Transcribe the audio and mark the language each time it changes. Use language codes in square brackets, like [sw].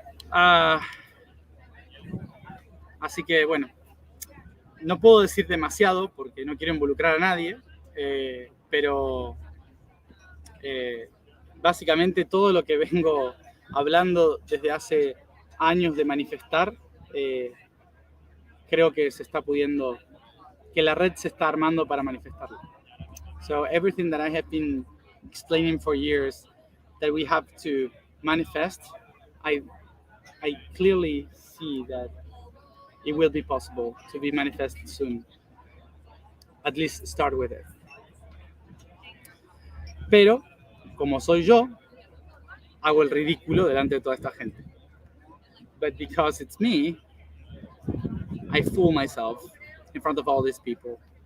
[es] Ah, así que bueno, no puedo decir demasiado porque no quiero involucrar a nadie, pero básicamente todo lo que vengo hablando desde hace años de manifestar, creo que se está pudiendo, que la red se está armando para manifestarlo. [en] So everything that I have been explaining for years that we have to manifest, I clearly see that it will be possible to be manifested soon. At least start with it. [es] Pero, como soy yo, hago el ridículo delante de toda esta gente. [en] But because it's me, I fool myself in front of all these people.